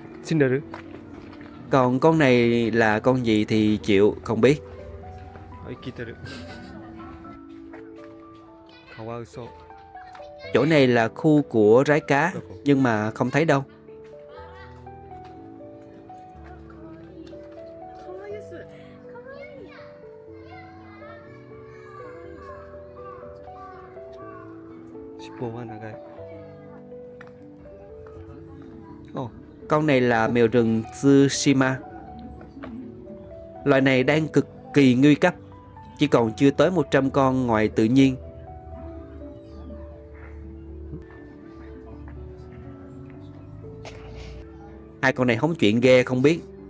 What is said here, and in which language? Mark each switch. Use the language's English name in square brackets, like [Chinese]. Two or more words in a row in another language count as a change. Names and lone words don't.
[Japanese] 死んでる [Vietnamese] Còn con này là con gì thì chịu không biết. [Japanese] 生きてるカワウソ [Vietnamese] Chỗ này là khu của rái cá, [Japanese] どこ [Vietnamese] nhưng mà không thấy đâu. [Japanese] かわいいです。かわいい。尻尾は長い [Vietnamese] Ồ, con này là mèo rừng Tsushima. Loài này đang cực kỳ nguy cấp, chỉ còn chưa tới 100 con ngoài tự nhiên. Hai con này hóng chuyện ghê không biết.